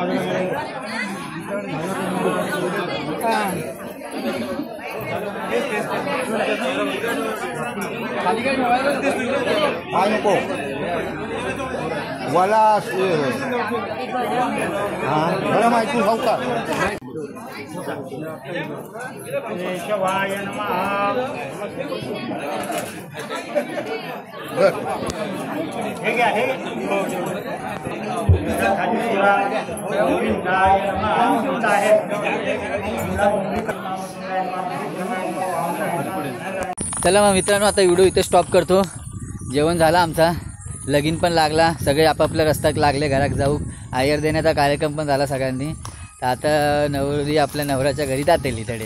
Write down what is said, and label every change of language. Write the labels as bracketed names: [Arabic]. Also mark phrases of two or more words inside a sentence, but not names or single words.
[Marathi] माझ्या काय नको मला मला माहिती खाऊ का. [Sanskrit] केशवाय नमः. [Marathi] हे घ्या. [Sanskrit] हे गोविंदाय नमः. [Marathi] चला मग मित्रांनो आता व्हिडिओ इथे स्टॉप करतो. जेवण झालं आमचा, लगीन पण लागला, सगळे आपापल्या रस्त्यात लागले घरात जाऊ. आयर देण्याचा कार्यक्रम पण झाला सगळ्यांनी. तर आता नवरी आपल्या नवऱ्याच्या घरी जातेली तडे.